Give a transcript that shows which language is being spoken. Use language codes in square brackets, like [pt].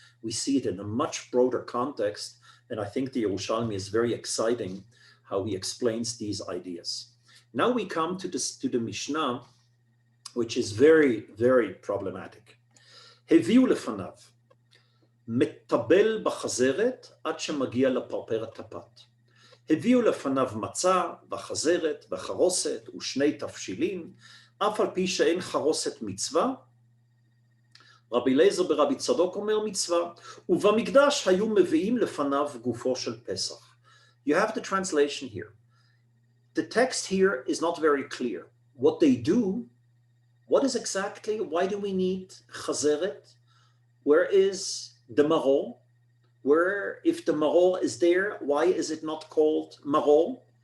[en] We see it in a much broader context, and I think the Yerushalmi is very exciting how he explains these ideas. Now we come to the Mishnah, which is very, very problematic. [he] Heviu lefanav, metabel b'chazeret ad shemagia לפרפרת הפת. הביאו לפניו מצה וחזרת וחרוסת ושני תבשילים, אף על פי שאין חרוסת מצווה. רבי אליעזר ברבי צדוק אומר מצווה, ובמקדש היו מביאים לפניו גופו של פסח. [en] You have the translation here. The text here is not very clear. What they do, what is exactly, why do we need chazeret? Where is the maror? Where, if the maror is there, why is it not called maror?